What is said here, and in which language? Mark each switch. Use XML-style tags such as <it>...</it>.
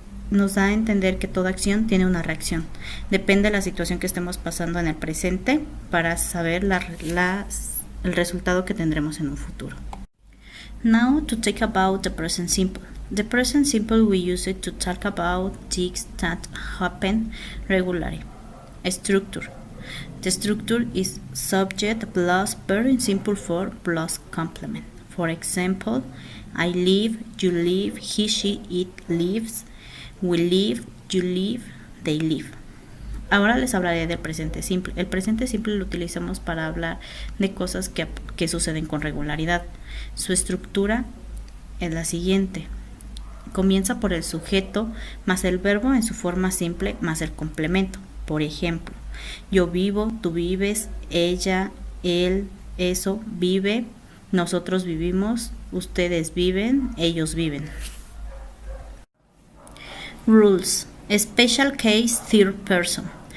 <es>Nos da a entender que toda acción tiene una reacción. Depende de la situación que estemos pasando en el presente para saber el resultado que tendremos en un futuro.</es> <en>Now to talk about the present simple. The present simple we use it to talk about things that happen regularly. Structure. The structure is subject plus verb in simple form plus complement. For example, I live, you live, he, she, it lives. We live, you live, they live.</en> <es>Ahora les hablaré del presente simple. El presente simple lo utilizamos para hablar de cosas que suceden con regularidad. Su estructura es la siguiente. Comienza por el sujeto más el verbo en su forma simple más el complemento. Por ejemplo, yo vivo, tú vives, ella, él, eso, vive, nosotros vivimos, ustedes viven, ellos viven.</es> <en>Rules. Special case third person.</en>